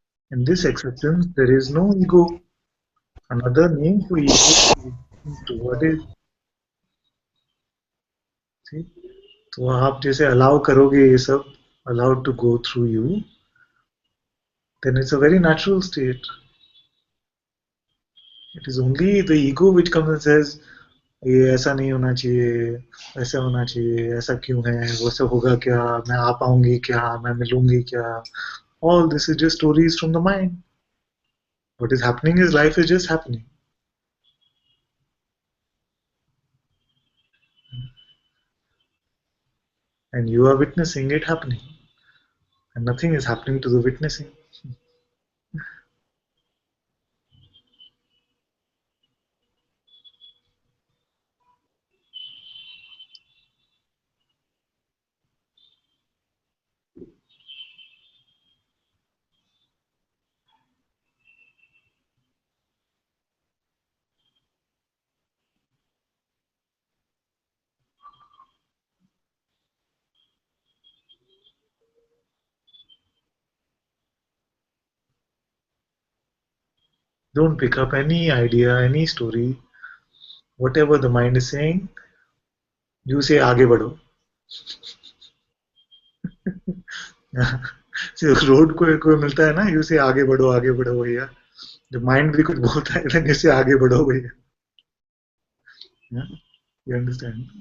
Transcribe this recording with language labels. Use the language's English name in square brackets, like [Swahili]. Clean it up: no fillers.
[English] In this acceptance, there is no ego. Another name for ego to what is. See? [Hindi] तो आप जैसे [English] allow [Hindi] करोगे ये सब, [English] allowed to go through you, then it's a very natural state. It is only the ego which comes and says, [Hindi] ये ऐसा नहीं होना चाहिए, ऐसा होना चाहिए, ऐसा क्यों है, वैसा होगा क्या, मैं आ पाऊंगी क्या, मैं मिलूंगी क्या. [English] All this is just stories from the mind. What is happening is life is just happening. And you are witnessing it happening. And nothing is happening to the witnessing. Don't pick up any idea, any story. Whatever the mind is saying, you say [Hindi] आगे बढ़ो. See, road कोई मिलता है ना, [English] you say [Hindi] आगे बढ़ो भैया. जब माइंड भी कुछ बोलता है, [English] then you say [Hindi] आगे बढ़ो भैया. [English] Yeah? You understand?